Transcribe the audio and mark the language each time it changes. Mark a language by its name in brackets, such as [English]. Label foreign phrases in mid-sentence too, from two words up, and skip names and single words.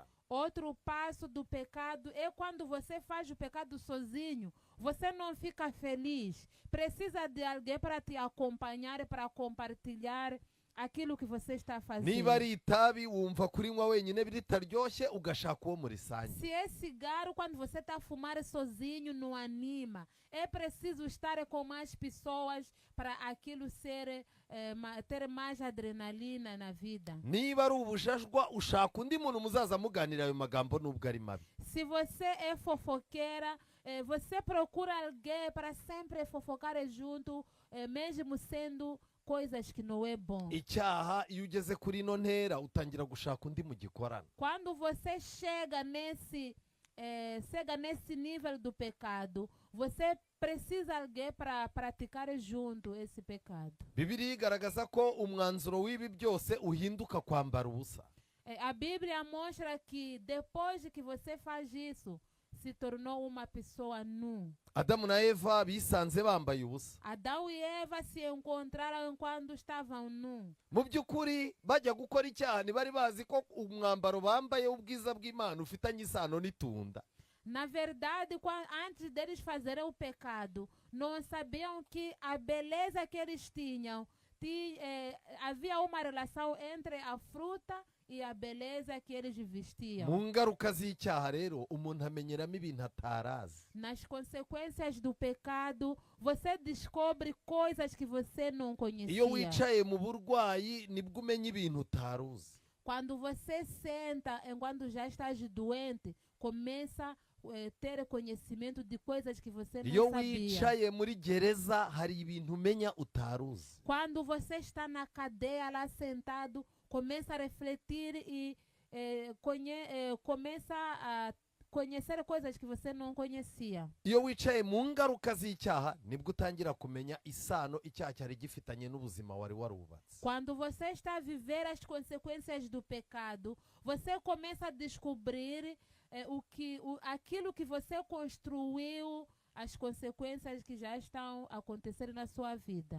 [Portuguese] Outro passo do pecado é quando você faz o pecado sozinho, você não fica feliz. Precisa de alguém para te acompanhar, para compartilhar aquilo que você está niba fazendo. [Kinyarwanda] ari itabi wumva kurinywa wenyine ritaryoshye ugashaka uwo murisange. [Portuguese] Se é cigarro, quando você está a fumar sozinho, não anima. É preciso estar com mais pessoas para aquilo ter mais adrenalina na vida. [Kinyarwanda] Niba ari ubujajwa ushaka undi muntu muzaza muganira ayo magambo nubwo ari mabi. [Portuguese] Se você é fofoqueira, você procura alguém para sempre fofocar junto, mesmo sendo coisas que não é bom. [Kinyarwanda] Icyaha iyo ugeze kuri ino ntera utangira gushaka undi mugikorana. [Portuguese] Quando você chega nesse nível do pecado, você precisa de alguém para praticar junto esse pecado. [Kinyarwanda] Bibiliya igaragaza ko umwanzuro w'ibi byose uhinduka kwambara ubusa. [Portuguese] A Bíblia mostra que depois que você faz isso, se tornou uma pessoa nua. [Kinyarwanda] Adamu na Eva bisanze bambaye ubusa. [Portuguese] Adão e Eva se encontraram quando estavam nus. [Kinyarwanda] Mu by'ukuri bajya gukora icyaha ntibari bazi ko umwambaro bambaye w'ubwiza bw'Imana ufitanye isano n'itunda. [Portuguese] Na verdade, antes deles fazerem o pecado, não sabiam que a beleza que eles tinham, havia uma relação entre a fruta e a beleza que eles vestiam. [Kinyarwanda] Mu ngaruka z'icyaha rero umuntu amenyeramo ibintu atarazi. [Portuguese] Nas consequências do pecado, você descobre coisas que você não conhecia. [Kinyarwanda] Iyo wicaye mu burwayi nibwo umenya ibintu utaruzi. [Portuguese] Quando você senta, enquanto já estás doente, começa a ter conhecimento de coisas que você não Iyo sabia. [Kinyarwanda] wicaye muri gereza hari ibintu umenya utaruzi. [Portuguese] Quando você está na cadeia lá sentado, começa a refletir e começa a conhecer coisas que você não conhecia. [Kinyarwanda] Iyo wicaye mu ngaruka z'icyaha nibwo utangira kumenya isano icyaha cyari gifitanye n'ubuzima wari warubatse. [Portuguese] Quando você está a viver as consequências do pecado, você começa a descobrir aquilo que você construiu, as consequências que já estão a acontecer na sua vida.